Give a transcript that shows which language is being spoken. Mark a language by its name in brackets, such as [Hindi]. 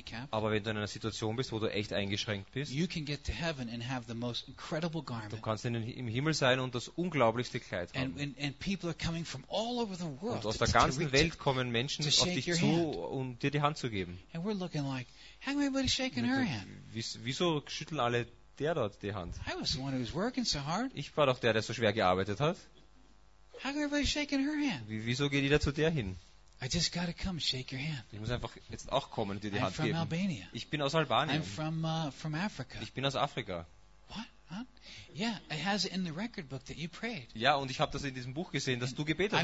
[German] Aber wenn du in einer Situation bist, wo du echt eingeschränkt bist, du kannst im Himmel sein und das unglaublichste Kleid haben. Und aus der ganzen Welt kommen Menschen auf dich zu, um dir die Hand zu geben. [English] And we're looking like, how come everybody's shaking her hand? [German] Wieso schütteln alle der dort die Hand? [English] I was the one who was working so hard. [German] Ich war doch der so schwer gearbeitet hat. [English] How come everybody's shaking her hand? [German] Wieso geht jeder zu der hin? [English] I just gotta come and shake your hand. [German] Ich muss einfach jetzt auch kommen und dir die Hand geben. [English] I'm from Albania. [German] Ich bin aus Albanien. [English] I'm from Africa. [German] Ich bin aus Afrika. [English] What? Huh? Yeah, it has it in the record book that you prayed. [German] Ja, und ich habe das in diesem Buch gesehen, dass du gebetet hast.